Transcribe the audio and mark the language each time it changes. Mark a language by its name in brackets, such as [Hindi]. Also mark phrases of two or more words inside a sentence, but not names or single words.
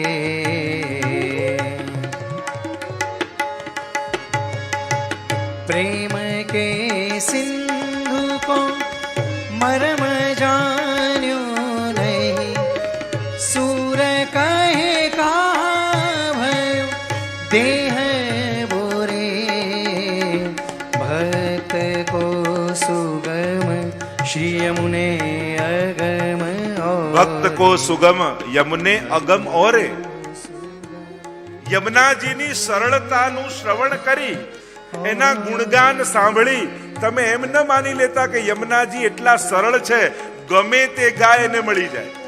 [Braj] प्रेम के सिंधु को मरम जान्यो नहीं, सूर कहे का भयो देह बोरे। भक्त को सुगम श्री यमुने अगम और। भक्त को सुगम यमने अगम ओरे. [Gujarati] યમુનાજીની સરળતાનું શ્રવણ કરી એના ગુણગાન સાંભળી તમે એમ ન માની લેતા કે યમુનાજી એટલા સરળ છે ગમે તે ગાય એને મળી જાય.